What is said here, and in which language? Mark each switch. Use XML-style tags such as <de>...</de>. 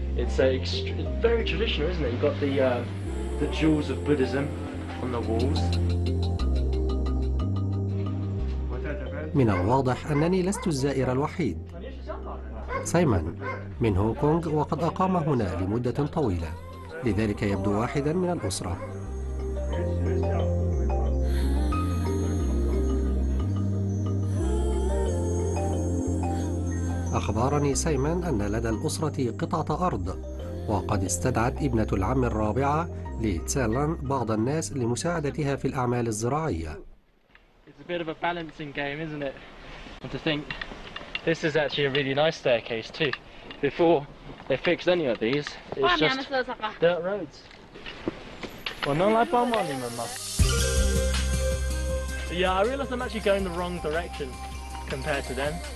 <en>It's very traditional, isn't it? You've got the jewels of Buddhism on the walls.</en> <ar>من الواضح أنني لست الزائر الوحيد. سايمون من هونغ كونغ، وقد أقام هنا لمدة طويلة، لذلك يبدو واحدا من الأسرة. أخبرني سايمون أن لدى الأسرة قطعة أرض، وقد استدعت ابنة العم الرابعة لتسالن بعض الناس لمساعدتها في الأعمال الزراعية.</ar> <en>It's a bit of a balancing game, isn't it? And to think this is actually a really nice staircase too. Before they fixed any of these, it's just dirt roads. Yeah, I realise I'm actually going the wrong direction compared to them.</en>